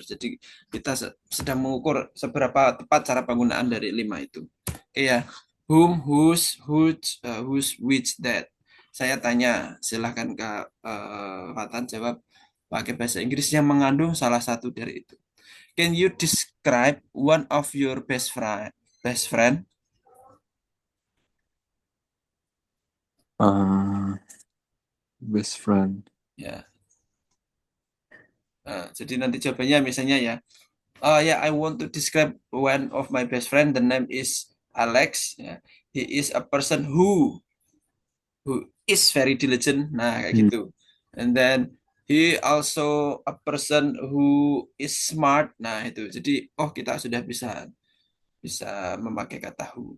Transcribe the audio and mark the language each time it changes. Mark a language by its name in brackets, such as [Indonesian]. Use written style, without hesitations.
[Indonesian] Jadi kita sedang mengukur seberapa tepat cara penggunaan dari 5 itu. Oke ya. Whom, whose, which, that. Saya tanya, silahkan Kak Fatan jawab pakai bahasa Inggris yang mengandung salah satu dari itu. [English] Can you describe one of your best friend? Best friend? Best friend. [Indonesian] Ya. Jadi nanti jawabannya misalnya ya. [English] Yeah, I want to describe one of my best friend. The name is Alex. Yeah. He is a person who. who is very diligent. [Indonesian] Nah, kayak Hmm. gitu. [English] And then he also a person who is smart. [Indonesian] Nah, itu. Jadi, oh kita sudah bisa bisa memakai kata who.